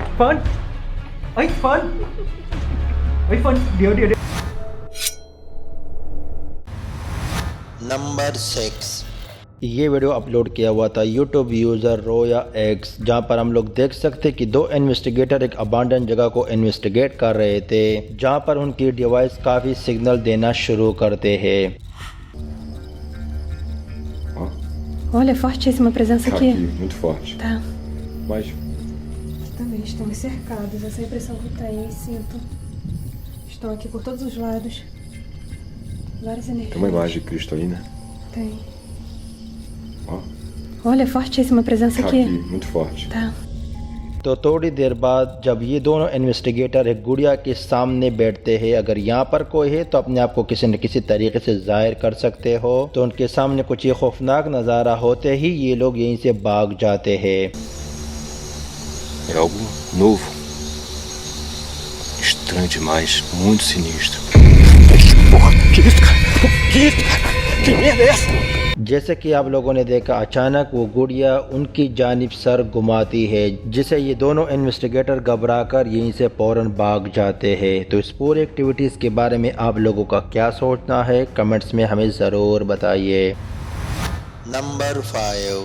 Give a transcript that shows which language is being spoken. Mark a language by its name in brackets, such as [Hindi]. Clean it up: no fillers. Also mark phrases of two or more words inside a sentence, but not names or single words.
[Thai] เฟิร์นเอ้ยเฟิร์นเฮ้ยเฟิร์นเดี๋ยว [Hindi] नंबर 6। ये वीडियो अपलोड किया हुआ था यूट्यूब यूज़र रोया एक्स, जहाँ पर हम लोग देख सकते कि दो इन्वेस्टिगेटर एक अबांडन जगह को इन्वेस्टिगेट कर रहे थे, जहाँ पर उनकी डिवाइस काफ़ी सिग्नल देना शुरू करते हैं। [Portuguese] Olha, fortíssima a presença aqui. Aqui, muito forte. Tá. Mas Também estamos cercados. Essa é a impressão que eu tenho e sinto. Estão aqui por todos os lados. Várias energias. tem uma imagem de Cristo aí, né? Tem. Ó, Olha, fortíssima a presença tá aqui. aqui, muito forte. Tá. [Hindi] तो थोड़ी देर बाद जब ये दोनों इन्वेस्टिगेटर एक गुड़िया के सामने बैठते हैं, अगर यहाँ पर कोई है तो अपने आप को किसी न किसी तरीके से जाहिर कर सकते हो, तो उनके सामने कुछ ये खौफनाक नज़ारा होते ही ये लोग यहीं से भाग जाते हैं। [Portuguese] É algo novo. Estranho demais, muito sinistro. Porra, que isso, cara? Que isso, cara? Que merda é essa? [Hindi] जैसे कि आप लोगों ने देखा, अचानक वो गुड़िया उनकी जानिब सर घुमाती है, जिसे ये दोनों इन्वेस्टिगेटर घबराकर यहीं से फौरन भाग जाते हैं। तो इस पूरी एक्टिविटीज़ के बारे में आप लोगों का क्या सोचना है, कमेंट्स में हमें ज़रूर बताइए। नंबर 5।